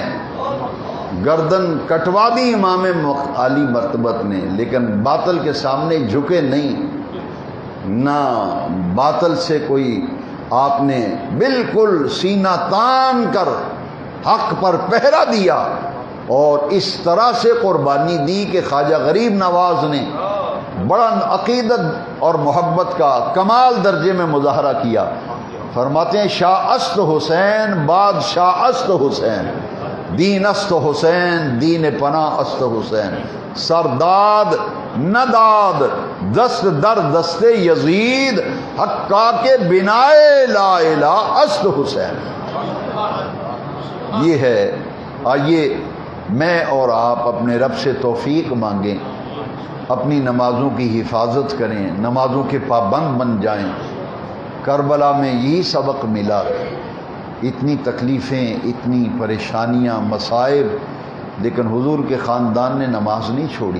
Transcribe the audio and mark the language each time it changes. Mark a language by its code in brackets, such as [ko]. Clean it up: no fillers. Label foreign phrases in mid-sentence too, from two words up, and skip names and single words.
[ur] گردن کٹوا دی امام عالی مرتبت نے، لیکن باطل کے سامنے جھکے نہیں، نہ باطل سے کوئی آپ نے بالکل سینہ تان کر حق پر پہرا دیا، اور اس طرح سے قربانی دی کہ خواجہ غریب نواز نے بڑا عقیدت اور محبت کا کمال درجے میں مظاہرہ کیا۔ فرماتے ہیں [fa] شاہ است حسین بادشاہ است حسین، دین است حسین دین پناہ است حسین، سرداد نداد دست در دست یزید حقا کے بنائے [ar] لا الہ [fa] است حسین۔ [ur] یہ ہے، آئیے میں اور آپ اپنے رب سے توفیق مانگیں، اپنی نمازوں کی حفاظت کریں، نمازوں کے پابند بن جائیں۔ کربلا میں یہی سبق ملا، اتنی تکلیفیں، اتنی پریشانیاں، مصائب، لیکن حضور کے خاندان نے نماز نہیں چھوڑی۔